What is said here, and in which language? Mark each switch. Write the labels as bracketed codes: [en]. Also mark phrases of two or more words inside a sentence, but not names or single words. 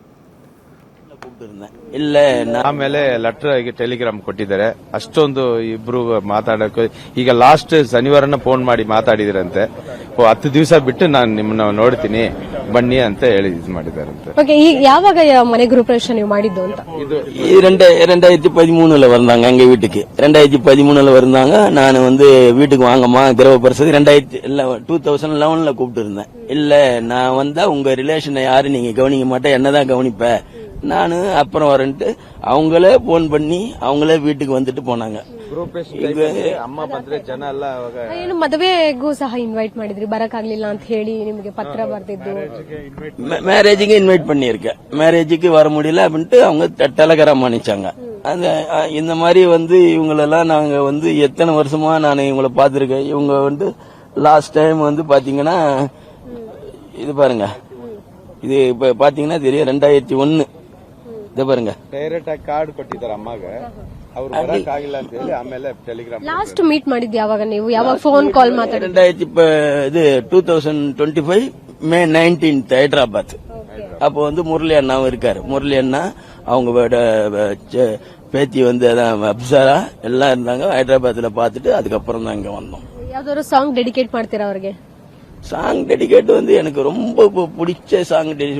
[kn] ಇಲ್ಲೇ ಆಮೇಲೆ ಲೆಟರ್ ಟೆಲಿಗ್ರಾಮ್ ಕೊಟ್ಟಿದ್ದಾರೆ. ಅಷ್ಟೊಂದು ಇಬ್ರು ಮಾತಾಡಕ್ಕೆ ಈಗ ಲಾಸ್ಟ್ ಶನಿವಾರನ ಫೋನ್ ಮಾಡಿ ಮಾತಾಡಿದ್ರಂತೆ. 10 ದಿವಸ ಬಿಟ್ಟು ನಾನು ನಿಮ್ಮನ್ನ ನೋಡ್ತೀನಿ ಬನ್ನಿ ಅಂತ ಹೇಳಿ ಇದು ಮಾಡಿದಾರಂತೆ. ಯಾವಾಗ ಮನೆ ಗೃಹಪ್ರವೇಶ ನೀವು ಮಾಡಿದ್ದು ಅಂತ? [ta] இது 2013 வந்தாங்க எங்க வீட்டுக்கு. 2013 வந்தாங்க. நான் வீட்டுக்கு வாங்கம்மா கிரகப்பிரவேசம் 2011 கூப்பிட்டு இருந்தேன். இல்ல நான் வந்தா உங்க ரிலேஷனை யாரு நீங்க கவனிக்க மாட்டேன், என்னதான் கவனிப்ப நானு அப்புறம் வரேன்ட்டு அவங்களே போன் பண்ணி அவங்களே வீட்டுக்கு வந்துட்டு போனாங்க. [kn] ಅಮ್ಮ ಬಂದ್ರೆ ಜನ ಎಲ್ಲ ಏನು ಮದುವೆಗೂ ಸಹ ಇನ್ವೈಟ್ ಮಾಡಿದ್ರಿ, ಬರಕಾಗ್ಲಿಲ್ಲ ಅಂತ ಹೇಳಿ ನಿಮಗೆ ಪತ್ರ ಬರ್ತಿದ್ದು? [ta] மேரேஜுக்கு இன்வைட் பண்ணியிருக்கேன். மேரேஜுக்கு வர முடியல அப்படின்ட்டு அவங்க டெலகிராம் அனுப்பிச்சாங்க. இந்த மாதிரி இவங்களெல்லாம் நாங்க எத்தனை வருஷமா நான் இவங்களை பாத்திருக்கேன். இவங்க லாஸ்ட் டைம் பாத்தீங்கன்னா இது பாருங்க, இது இப்ப பாத்தீங்கன்னா தெரியும் 2001 [kn] ಇದು ಬರಂಗ ಡೈರೆಕ್ಟ್ ಆಗಿ ಕಾರ್ಡ್ ಕೊಟ್ಟಿದ್ದಾರೆ ಅಮ್ಮಗೆ. ಅವರು ಬರಕ್ಕಾಗಿಲ್ಲ ಅಂತ ಹೇಳಿ ಆಮೇಲೆ ಟೆಲಿಗ್ರಾಮ್. ಲಾಸ್ಟ್ ಮೀಟ್ ಮಾಡಿದ್ದು ಯಾವಾಗ ನೀವು? ಯಾವಾಗ ಫೋನ್ ಕಾಲ್ ಮಾತಾಡಿದ್ದು? [ta] 2025 மே 19 ஹைதராபாத். அப்போ முரளி அண்ணாவும் இருக்காரு. முரளி அண்ணா அவங்க பேத்தி அப்சரா எல்லாம் இருந்தாங்க. ஹைதராபாத்ல பாத்துட்டு அதுக்கப்புறம் தான் இங்க வந்தோம். [kn] ಯಾವ್ದಾದ್ರು ಸಾಂಗ್ ಡೆಡಿಕೇಟ್ ಮಾಡ್ತೀರಾ ಅವ್ರಿಗೆ? [ta] சாங் டெடிகேட் எனக்கு ரொம்ப பிடிச்ச சாங் டெடிகேட்